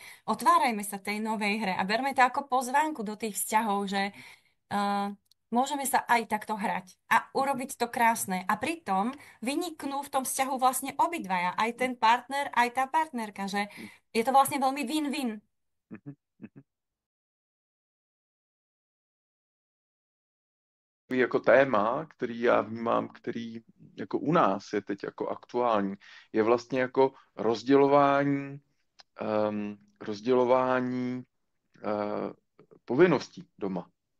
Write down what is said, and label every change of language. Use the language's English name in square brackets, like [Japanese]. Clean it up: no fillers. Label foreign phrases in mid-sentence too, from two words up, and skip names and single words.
[Slovak] Otvárajme sa tej novej hre a berme to ako pozvánku do tých vzťahov, že uh, môžeme sa aj takto hrať a urobiť to krásne. A pritom vyniknú v tom vzťahu vlastne obidvaja, aj ten partner, aj tá partnerka, že mhm, je to vlastne veľmi win-win. mhm, mhm. [Czech] Takový jako téma, který já vnímám, který jako u nás je teď jako aktuální, je vlastně jako rozdělování povinností doma.